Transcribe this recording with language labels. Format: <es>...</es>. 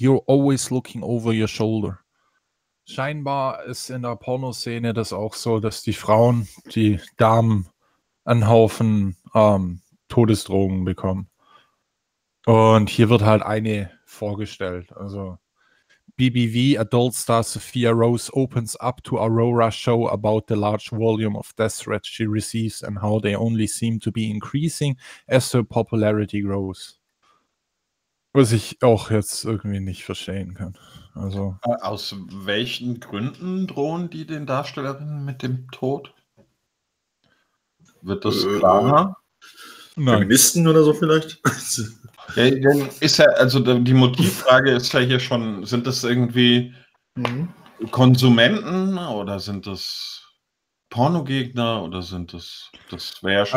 <en>You're always looking over your shoulder.</en> <de>Scheinbar ist in der Pornoszene das auch so, dass die Frauen, die Damen, einen Haufen Todesdrohungen bekommen. Und hier wird halt eine vorgestellt. Also</de> <en>BBV Adult Star Sophia Rose opens up to Aurora show about the large volume of death threats she receives and how they only seem to be increasing as her popularity grows.</en> <de>Was ich auch jetzt irgendwie nicht verstehen kann. Also, aus welchen Gründen drohen die den Darstellerinnen mit dem Tod? Wird das klarer? Feministen oder so vielleicht? Ja, ist ja, also die Motivfrage ist ja hier schon, sind das irgendwie Konsumenten oder sind das Pornogegner oder sind das, das wäre ja schon</de>